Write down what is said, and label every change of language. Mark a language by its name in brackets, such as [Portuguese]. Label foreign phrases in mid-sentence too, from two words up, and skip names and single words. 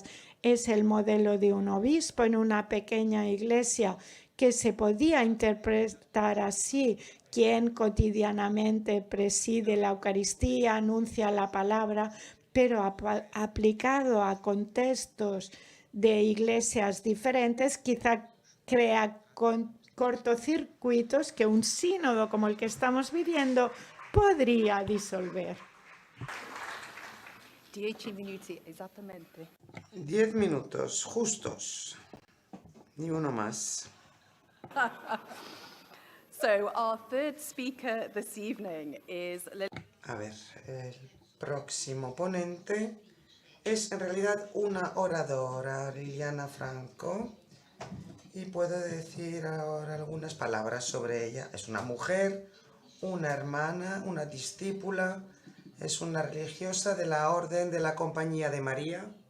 [Spanish] Es el modelo de un obispo en una pequeña iglesia que se podía interpretar así, quien cotidianamente preside la Eucaristía, anuncia la palabra, pero aplicado a contextos de iglesias diferentes, quizá crea cortocircuitos que un sínodo como el que estamos viviendo podría disolver. [Italian] 10 minuti, esattamente. [Spanish] 10 minutos, justos. Ni uno más. [English] So our third speaker this evening is [Spanish] A ver, el próximo ponente es en realidad una oradora, Liliana Franco, y puedo decir ahora algunas palabras sobre ella. Es una mujer, una hermana, una discípula, es una religiosa de la Orden de la Compañía de María,